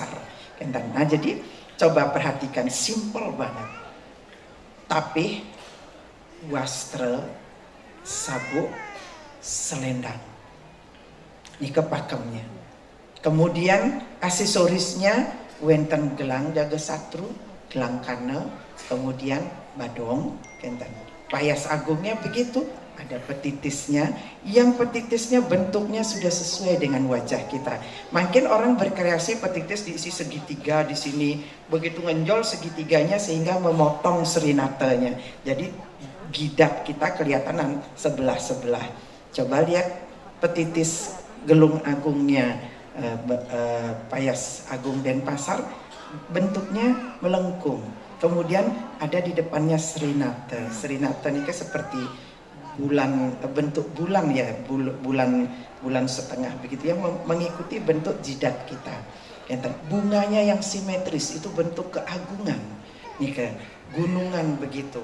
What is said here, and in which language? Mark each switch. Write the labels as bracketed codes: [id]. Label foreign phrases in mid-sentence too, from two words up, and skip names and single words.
[id] Nah jadi coba perhatikan, simple banget, tapi wastra, sabuk, selendang, ini kepakemnya. Kemudian aksesorisnya wenten gelang jaga satru, gelang kana, kemudian badong, kenten. Payas agungnya begitu, ada petitisnya, yang petitisnya bentuknya sudah sesuai dengan wajah kita. Makin orang berkreasi petitis diisi segitiga di sini, begitu ngenjol segitiganya sehingga memotong serinatanya. Jadi gidat kita kelihatan sebelah-sebelah. Coba lihat petitis gelung agungnya payas agung Denpasar, bentuknya melengkung. Kemudian ada di depannya serinata. Serinata ini seperti bulan, bentuk bulan ya, bulan setengah begitu yang mengikuti bentuk jidat kita. Bunganya yang simetris itu bentuk keagungan, nih ke gunungan begitu.